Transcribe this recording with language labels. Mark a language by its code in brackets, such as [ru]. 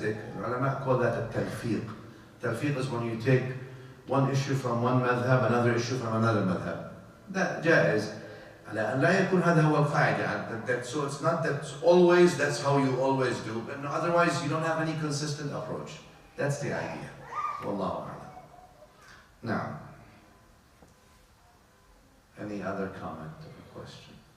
[en] The ulama call that التلفيق. Talfiq is when you take one issue from one madhab, another issue from another madhab. That جائز. [ar] على أن لا يكون هذا هو القاعدة. [en] So it's not that always that's how you always do, but otherwise you don't have any consistent approach. That's the idea. Wallahu a'lam. Now, any other comment or question?